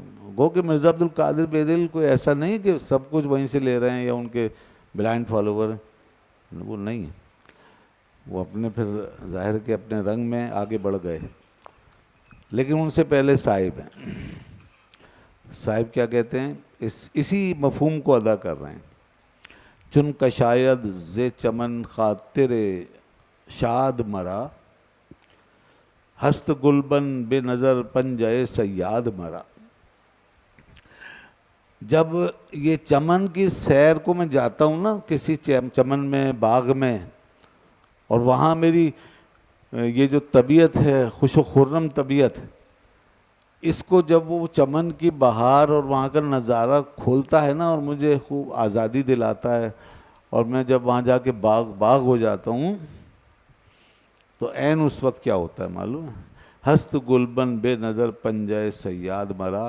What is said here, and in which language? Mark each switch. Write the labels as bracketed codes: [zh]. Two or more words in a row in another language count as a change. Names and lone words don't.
[ur] گو کہ مرزا عبد القادر بیدل کوئی ایسا نہیں کہ سب کچھ وہیں سے لے رہے ہیں یا ان کے بلائنڈ فالوور ہیں، وہ نہیں ہے. وہ اپنے پھر ظاہر کے اپنے رنگ میں آگے بڑھ گئے، لیکن ان سے پہلے صاحب ہیں. صاحب کیا کہتے ہیں، اسی مفہوم کو ادا کر رہے ہیں. [fa] چن کشاید ز چمن خاطر شاد مرا، ہست گلبن بے نظر پنجے صیاد مرا. [ur] جب یہ چمن کی سیر کو میں جاتا ہوں نا، کسی چمن میں، باغ میں، اور وہاں میری یہ جو طبیعت ہے، خوش و خرم طبیعت، اس کو جب وہ چمن کی بہار اور وہاں کا نظارہ کھولتا ہے نا، اور مجھے خوب آزادی دلاتا ہے، اور میں جب وہاں جا کے باغ ہو جاتا ہوں، تو عین اس وقت کیا ہوتا ہے معلوم ہے، [fa] ہست گلبن بے نظر پنجے صیاد مرا.